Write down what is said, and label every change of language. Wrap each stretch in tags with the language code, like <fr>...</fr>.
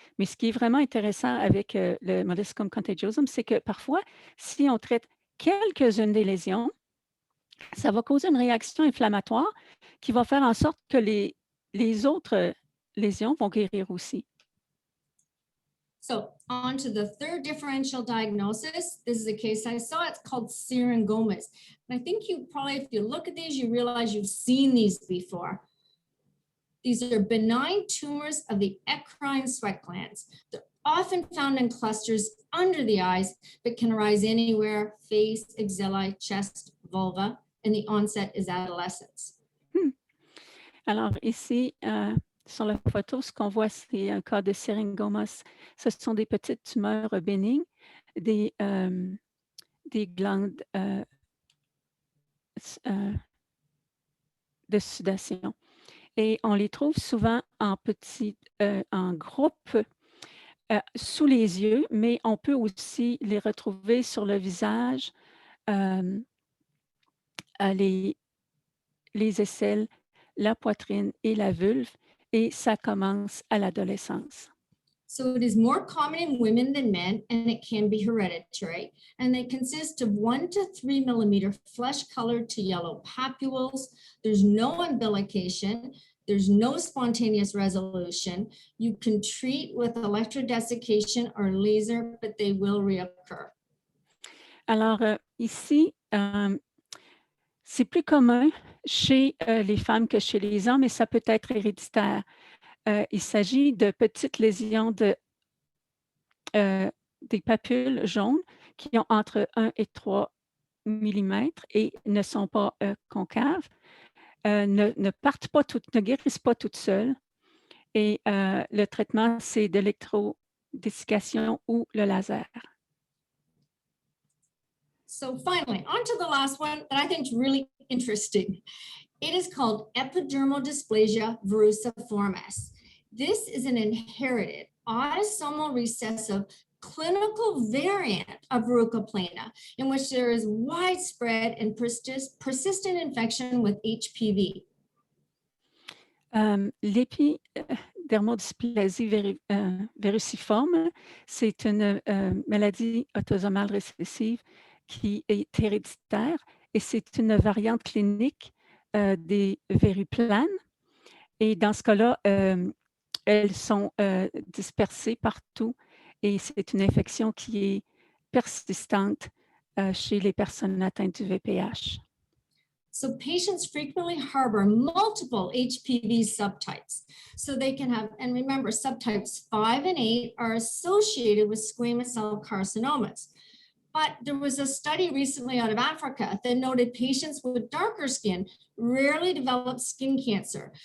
<fr>Mais ce qui est vraiment intéressant avec le molluscum contagiosum, c'est que parfois, si on traite quelques-unes des lésions, ça va causer une réaction inflammatoire qui va faire en sorte que les autres lésions vont guérir aussi.</fr> <en>So on to the third differential diagnosis. This is a case I saw. It's called syringomas. And I think you probably, if you look at these, you realize you've seen these before. These are benign tumors of the eccrine sweat glands. They're often found in clusters under the eyes, but can arise anywhere: face, axilla, chest, vulva, and the onset is adolescence.</en> <fr>Alors ici, sur la photo, ce qu'on voit, c'est un cas de syringomas. Ce sont des petites tumeurs bénignes, des glandes de sudation. Et on les trouve souvent en groupe sous les yeux, mais on peut aussi les retrouver sur le visage, les aisselles, la poitrine et la vulve, et ça commence à l'adolescence.</fr> <en>So it is more common in women than men, and it can be hereditary. And they consist of 1 to 3 millimeter flesh colored to yellow papules. There's no umbilication. There's no spontaneous resolution. You can treat with electrodesiccation or laser, but they will reoccur.</en> <fr>Alors ici, c'est plus commun chez les femmes que chez les hommes, et ça peut être héréditaire. Il s'agit de petites lésions des papules jaunes qui ont entre 1 et 3 mm et ne sont pas concaves, ne guérissent pas toutes seules. Et le traitement, c'est de l'électrodessiccation ou le laser.</fr> <en>So finally, on to the last one that I think is really interesting. It is called epidermal dysplasia verruciformis. This is an inherited autosomal recessive clinical variant of verrucoplana in which there is widespread and persistent infection with HPV.</en> <fr>L'épidermodysplasie verruciforme, c'est une maladie autosomale récessive qui est héréditaire et c'est une variante clinique des verrues planes. Et dans ce cas-là, elles sont dispersées partout et c'est une infection qui est persistante chez les personnes atteintes du VPH.</fr> <en>So patients frequently harbor multiple HPV subtypes. So they can have, and remember, subtypes 5 and 8 are associated with squamous cell carcinomas. But there was a study recently out of Africa that noted patients with darker skin rarely develop skin cancer.</en>